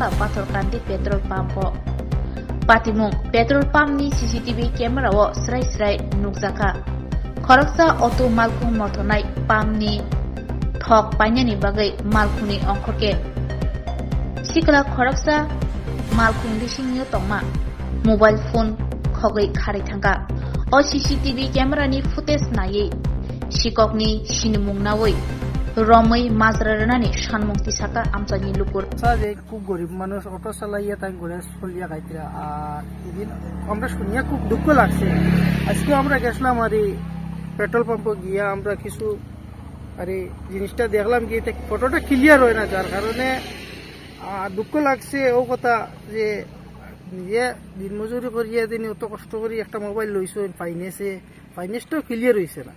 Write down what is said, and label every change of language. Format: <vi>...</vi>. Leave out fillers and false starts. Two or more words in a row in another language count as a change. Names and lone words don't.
<trp>pathor kandi</trp> <en>petrol pump</en> <trp>patimong</trp> <en>petrol pump</en> <trp>ni</trp> <en>cctv camera</en> <trp>o srai nukjaka kharaksa auto malkhung mothonai pump ni thok painani bagai malkhuni ongkhorke sikla kharaksa malkhung lisingyo tongma</trp> <en>mobile phone</en> <trp>khogai khari thanga o</trp> <en>cctv camera</en> <trp>ni footage nai Shikokni sinimung nawai romai mazrarani shanmukti saka amchani lukur</trp> <bn>সাজে খুব গরিব মানুষ অটো চালাইয়া তাই ঘরে চলিয়া খাইতরা আর এদিন আমরা শুনিয়া খুব দুঃখ লাগছে আজকে আমরা গেছিলাম আর</bn> <en>petrol pump</en> <bn>গিয়া আমরা কিছু আরে জিনিসটা দেখলাম কি ফটোটা ক্লিয়ার হয় না যার কারণে দুঃখ লাগছে ও কথা যে নিজে দিনমজুরি করিয়া দিন অত কষ্ট করি একটা মোবাইল লইছো ফাইন্যান্সটাও ক্লিয়ার হইছে না</bn>